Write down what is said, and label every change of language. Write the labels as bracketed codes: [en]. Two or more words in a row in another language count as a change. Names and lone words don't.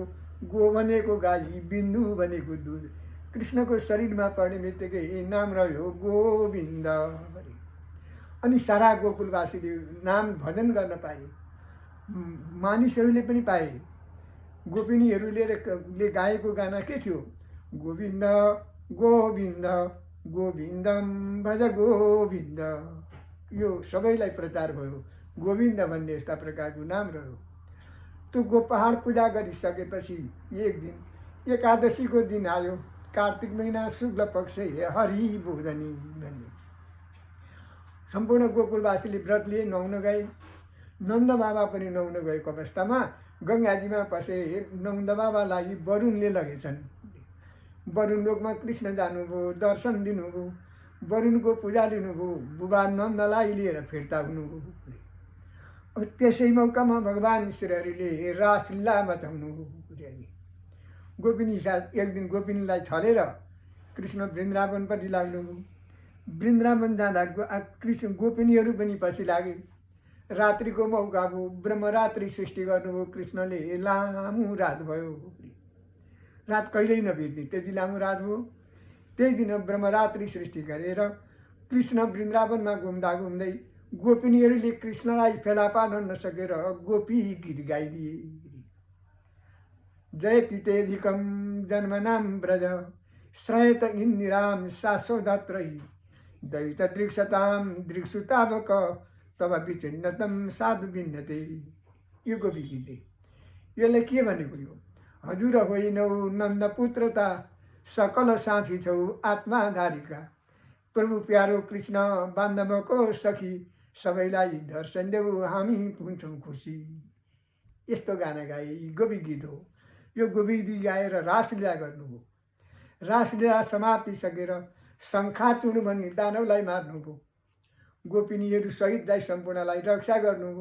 [ne] गो भनेको गाई, बिन्दु भनेको दुध। कृष्णको शरीरमा पर्ने बित्तिकै नाम रह्यो गोविन्द। अनि सारा गोकुलवासीले नाम भजन गर्न पाए। मानिसहरूले पनि पाए। गोपिनीहरूले गाएको गाना के थियो? [sa] गोविन्द गोविन्द गोविन्दम भज गोविन्द। [ne] यो सबैलाई प्रचार भयो। गोविन्द भन्ने यस्ता प्रकारको नाम रह्यो। त्यो पहाड पूजा गरिसकेपछि एक दिन एकादशीको दिन आयो। कार्तिक महिना शुक्ल पक्ष हरि बोधनी भन्ने। सम्पूर्ण गोकुलवासीले व्रत लिए नुहाउन गए। नन्द बाबा पनि नुहाउन गएको अवस्थामा गङ्गाजीमा पसे। नन्द बाबालाई वरुणले लगेछन्। वरुण लोकमा कृष्ण जानुभयो, दर्शन दिनुभयो, वरुणको पूजा लिनुभयो। बुबा नन्दलाई लिएर फिर्ता हुनुभयो। अब त्यसै मौकामा भगवान् श्रीहरिले रासलीला मचाउनुभयो। गोपिनी साथ एक दिन गोपिनीलाई छलेर कृष्ण वृन्दावनपट्टि लाग्नुभयो। वृन्दावन जाँदा कृष्ण गोपिनीहरू पनि पछि लागे। रात्रिको मौका भयो। ब्रह्मरात्रि सृष्टि गर्नुभयो कृष्णले। लामो रात भयो। रात कहिल्यै नबित्ने त्यति लामो रात भयो। त्यही दिन ब्रह्मरात्रि सृष्टि गरेर कृष्ण वृन्दावनमा घुम्दा घुम्दै गोपिनीहरूले कृष्णलाई फेला पार्न नसकेर गोपी गीत गाइदिए। [sa] जयतितेधिकं जन्मनां व्रज श्रयत इन्दिरां शाश्वतत्रयी दैतदृक्षतां दृक्सुतावक तब विचिन्नतम साधु भिन्नते। [ne] यो गोपी गीत। यसले के भनेको? यो हजुर होइनौ नन्दपुत्रता सकल साथी छौ आत्माधारिका। प्रभु प्यारो कृष्ण बान्धवको सखी सबैलाई दर्शन देऊ हामी हुन्छौँ खुसी। यस्तो गाना गाए। गोपी गीत हो यो। गोपी गीत गाएर रासलीला गर्नुभयो। रासलीला समाप्ति सकेर शङ्खाचूर्ण भन्ने दानवलाई मार्नुभयो। गोपिनीहरू सहितलाई सम्पूर्णलाई रक्षा गर्नुभयो।